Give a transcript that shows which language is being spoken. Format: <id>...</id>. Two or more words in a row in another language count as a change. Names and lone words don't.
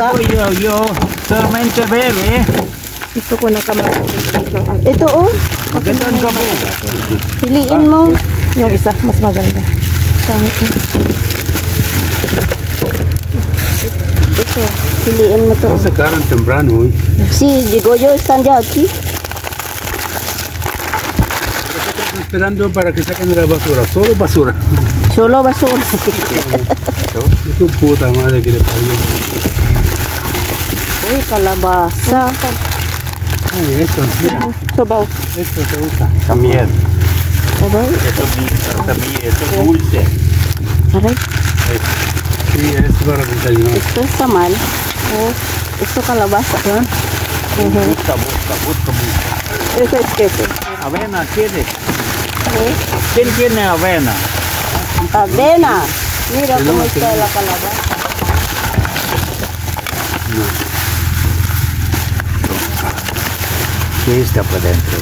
<es>Yo, solamente bebe.</es> <tl>Ito ko na kamatis. Ito, oh. Magandang gabo. Piliin mo. Yung isa, mas maganda. Ito, piliin mo to.</tl> <es>Sacaron temprano hoy. Sí, Goyo están ya aquí. Esperando para que saquen la basura. Solo basura. Solo basura. Es tu puta madre que le parió.</es> <tl>Uy, kalabasa. Ay,</tl> <es>esto, mira.</es> <tl>Sabaw.</tl> <es>Esto te gusta. También.</es> <tl>Sabaw.</tl> <es>También, esto es dulce. Aray, Sí, es para desayunar. ito es tamal.</es> <tl>Oh, ito kalabasa.</tl> <es>Busca. Ito es queso. Avena, ¿tiene? Okay. ¿Quién tiene avena? Avena. Mira cómo está la calabaza. ¿Qué está para adentro?</es>